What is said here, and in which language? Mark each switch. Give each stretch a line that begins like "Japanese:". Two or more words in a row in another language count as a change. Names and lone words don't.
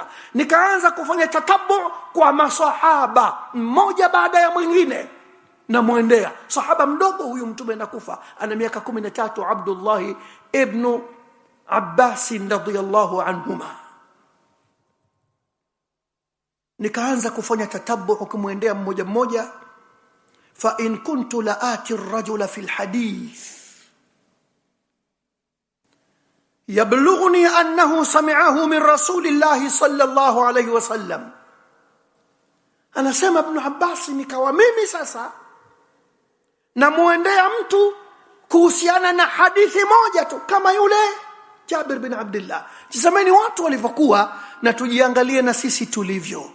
Swahili: Nikaanza kufanya tatabbu' kwa masahaba mmoja baada ya mwingine, na muendea sahaba mdogo huyu mtume anakufa ana miaka 13, Abdullah ibn Abbas
Arabic: رضي الله عنهما.
Swahili: Nikaanza kufanya tatabbu' kumwendea mmoja mmoja.
Arabic: فإن كنت لآتي الرجل في الحديث يبلغني أنه سمعه من رسول الله صلى الله عليه وسلم.
Swahili: Anasema Ibn Abbas, nikawa mimi sasa namuendea mtu kuhusiana na hadithi moja tu kama yule Jabir bin Abdullah. Tazameni watu walivyokuwa, na tujiangalie na sisi tulivyo.